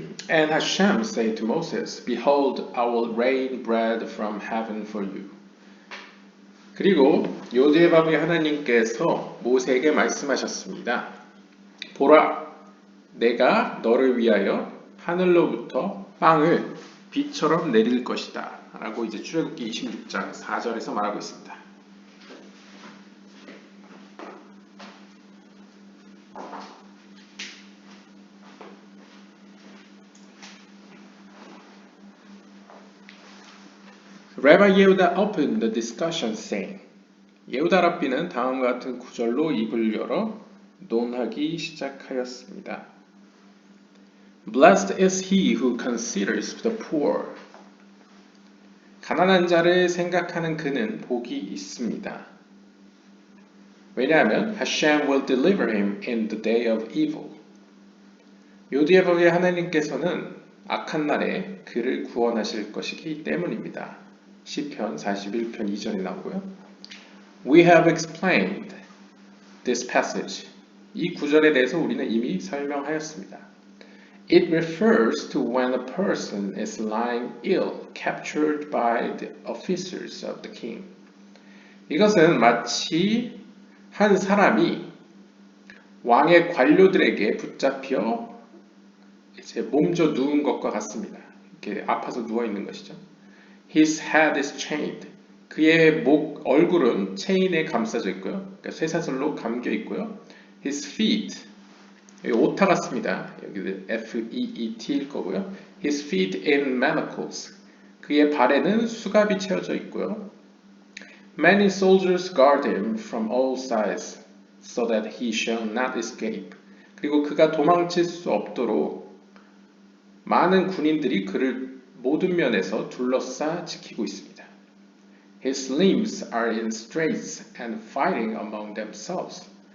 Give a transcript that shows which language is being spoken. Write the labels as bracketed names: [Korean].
[English] And Hashem said to Moses, Behold, I will rain bread from heaven for you. [Korean] 그리고 요셉의 하나님께서 모세에게 말씀하셨습니다. 보라, 내가 너를 위하여 하늘로부터 빵을 비처럼 내릴 것이다. 라고 이제 출애굽기 26장 4절에서 말하고 있습니다. [English] Rabbi Yehuda opened the discussion saying, [Korean] 예후다 랍비는 다음과 같은 구절로 입을 열어 논하기 시작하였습니다. [English] Blessed is he who considers the poor. [Korean] 가난한 자를 생각하는 그는 복이 있습니다. 왜냐하면 [English] Hashem will deliver him in the day of evil. [Korean] 요디에버의 하나님께서는 악한 날에 그를 구원하실 것이기 때문입니다. 시편 41편 2절에 나오고요. [English] We have explained this passage. [Korean] 이 구절에 대해서 우리는 이미 설명하였습니다. [English] It refers to when a person is lying ill, captured by the officers of the king. [Korean] 이것은 마치 한 사람이 왕의 관료들에게 붙잡혀 이제 몸져 누운 것과 같습니다. 이렇게 아파서 누워 있는 것이죠. [English] His head is chained. [Korean] 그의 얼굴은 체인에 감싸져 있고요. 그러니까 쇠사슬로 감겨 있고요. [English] His feet, [Korean] 여기 오타 같습니다. 여기 F-E-E-T일 거고요. [English] His feet in manacles. [Korean] 그의 발에는 수갑이 채워져 있고요. [English] Many soldiers guard him from all sides, so that he shall not escape. [Korean] 그리고 그가 도망칠 수 없도록 많은 군인들이 그를 모든 면에서 둘러싸 지키고 있습니다. [English] His limbs are in straits and fighting among themselves.